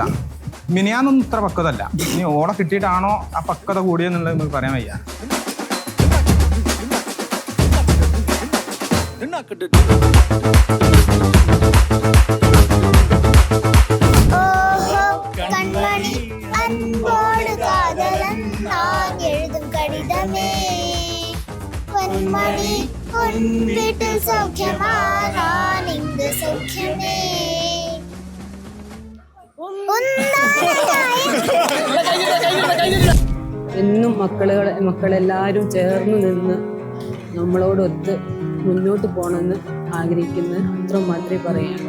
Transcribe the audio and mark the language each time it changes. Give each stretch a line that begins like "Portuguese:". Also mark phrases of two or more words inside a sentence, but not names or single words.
Malayalam: മിനിയാന്നൊന്നും ഇത്ര പക്വതല്ല. ഇനി ഓളെ കിട്ടിയിട്ടാണോ ആ പക്വത കൂടിയെന്നുള്ളത് നമുക്ക് പറയാൻ വയ്യ.
Tamil: கண்மணி அன்போடு காதலன் நான் எழுதும் கடிதமே பொன்மணி உன் வீட்டில் சௌக்கியமா நான் இங்கு சௌக்கியமே
Malayalam: എന്നും മക്കളെല്ലാവരും ചേർന്ന് നിന്ന് നമ്മളോടൊത്ത് മുന്നോട്ട് പോകണമെന്ന് ആഗ്രഹിക്കുന്ന അത്ര മാത്രമേ പറയാനുള്ളൂ.